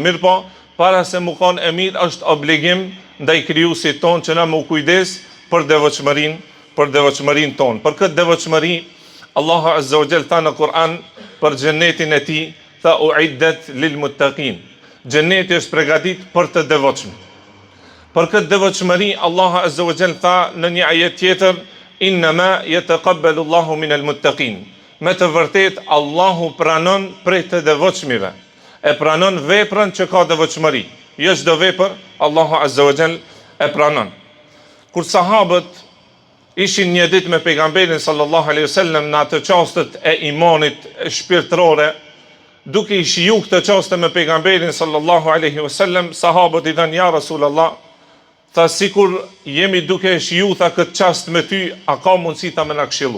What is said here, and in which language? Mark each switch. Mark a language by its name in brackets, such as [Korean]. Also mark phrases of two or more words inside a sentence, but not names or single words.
[Albanian] Mirë po, para se mu koni e mirë, është obligim ndaj krijuesit tonë që na mu kujdes për devotshmërinë tonë. Për këtë devotshmëri, Allahu [Arabic] عز وجل [Albanian] tha në Kur'an për xhenetin e tij, tha [Arabic] أعدت للمتقين. [Albanian] Xheneti është përgatit për të devotshëm. Për këtë devotshmëri, Allahu [Arabic] عز وجل [Albanian] tha në një ajet tjetër: [Arabic] إنما يتقبل الله من المتقين. [Albanian] Me të vërtet Allahu pranon prej të devotshmive. E pranon veprën që ka devotshmëri. Jo çdo vepër Allahu [Arabic] عز وجل [Albanian] e pranon. Kur sahabët ishin një ditë me pejgamberin [Arabic] صلى الله عليه وسلم [Albanian] në atë çastet e imanit shpirtërore, duke i shiju këtë çaste me pejgamberin [Arabic] صلى الله عليه وسلم, [Albanian] sahabët i thanë: ja Rasulullah, Tha sikur jemi duke e shiju, tha këtë qast me ty, a ka mundësi ta me na këshillu.